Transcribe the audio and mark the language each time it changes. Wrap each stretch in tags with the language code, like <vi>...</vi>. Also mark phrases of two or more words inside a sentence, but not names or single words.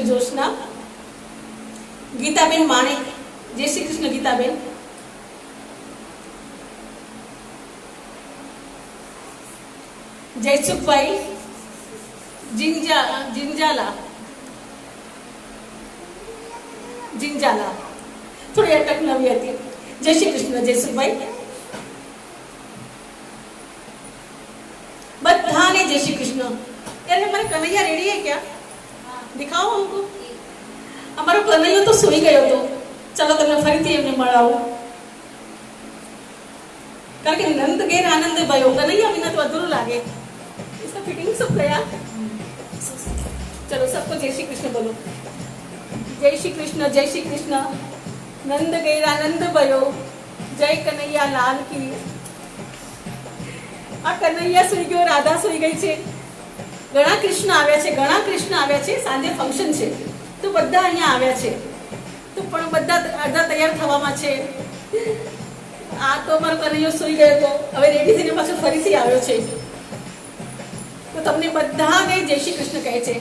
<gu>જ્યોત્સના, ગીતાબેન માણિક, જય શ્રી કૃષ્ણ। ગીતાબેન, જયસુખ ભાઈ જીંજાળા થોડી અટક નવી આતી। જય શ્રી કૃષ્ણ। જયસુખ ભાઈ, બધાને જય શ્રી કૃષ્ણ।</gu> <hi>यार हमारा कन्हैया रेडी है क्या? दिखाओ हमको।</hi> <gu>હમારો કન્હૈયા તો સોઈ ગયો તો ચલો તમને ફરીથી એમને મળાવો કારણ કે નંદ ઘેર આનંદ ભયો કન્હૈયા બિના તો અધૂરો લાગે।</gu> <hi>इसका फिटिंग सब गया। चलो सबको जय श्री कृष्ण बोलो। जय श्री कृष्ण, जय श्री कृष्ण।</hi> <gu>નંદ ઘેર આનંદ ભયો, જય કન્હૈયા લાલ કી। આ કન્હૈયા સુઈ ગયો, રાધા સુઈ ગઈ છે। घણા કૃષ્ણ આવ્યા છે, ઘણા કૃષ્ણ આવ્યા છે। સાંજે ફંક્શન છે તો બધા અહીંયા આવ્યા છે, તો પણ બધા અડધા તૈયાર થવામાં છે. આ તો અમારો કનૈયો સૂઈ ગયો હતો, હવે રેડી થઈને પાછો ફરીથી આવ્યો છે. તો તમને બધાને જય શ્રી કૃષ્ણ કહે છે.</gu>